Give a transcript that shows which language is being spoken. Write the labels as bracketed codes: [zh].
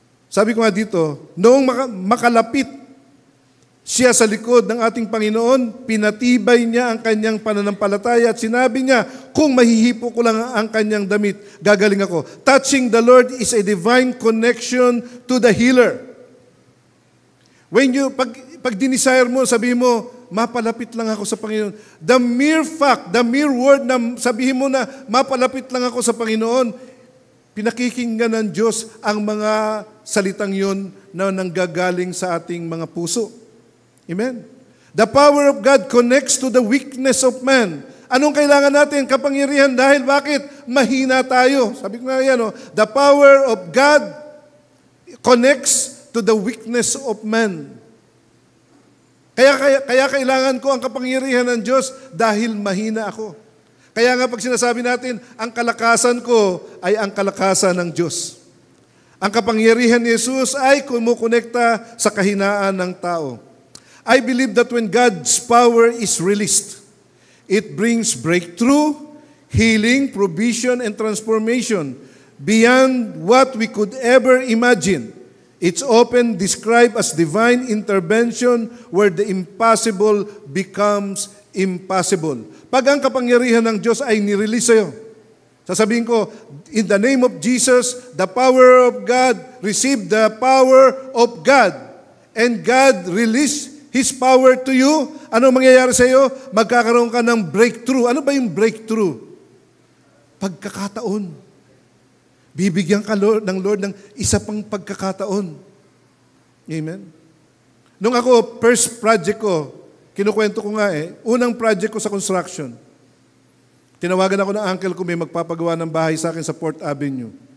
[tl] Sabi ko nga dito, noong makalapit siya sa likod ng ating Panginoon, pinatibay niya ang kanyang pananampalataya at sinabi niya, kung mahihipo ko lang ang kanyang damit, gagaling ako. [en] Touching the Lord is a divine connection to the healer. When you, [tl] pag dinesire mo, sabihin mo, mapalapit lang ako sa Panginoon. [en] The mere fact, the mere word [tl] na sabihin mo na mapalapit lang ako sa Panginoon, pinakikinggan ng Diyos ang mga salitang yun na nanggagaling sa ating mga puso. Amen. [en] The power of God connects to the weakness of man. [tl] Anong kailangan natin? Kapangyarihan dahil bakit? Mahina tayo. Sabi ko nga yan, [en] the power of God connects to the weakness of man. [tl] Kaya kailangan ko ang kapangyarihan ng Diyos dahil mahina ako. Kaya nga pag sinasabi natin, ang kalakasan ko ay ang kalakasan ng Diyos. Ang kapangyarihan ni Jesus ay kumukonekta sa kahinaan ng tao. [en] I believe that when God's power is released, it brings breakthrough, healing, provision, and transformation beyond what we could ever imagine. It's often described as divine intervention where the impossible becomes impossible. [tl] Pag ang kapangyarihan ng Diyos ay nirelease sa'yo, sasabihin ko, [en] in the name of Jesus, the power of God, receive the power of God. And God release His power to you. [tl] Ano mangyayari sa'yo? Magkakaroon ka ng breakthrough. Ano ba yung breakthrough? Pagkakataon. Bibigyan ka ng Lord ng isa pang pagkakataon. Amen? Nung ako, first project ko, kinukwento ko nga unang project ko sa construction. Tinawagan ako ng uncle ko, may magpapagawa ng bahay sa akin sa Port Avenue.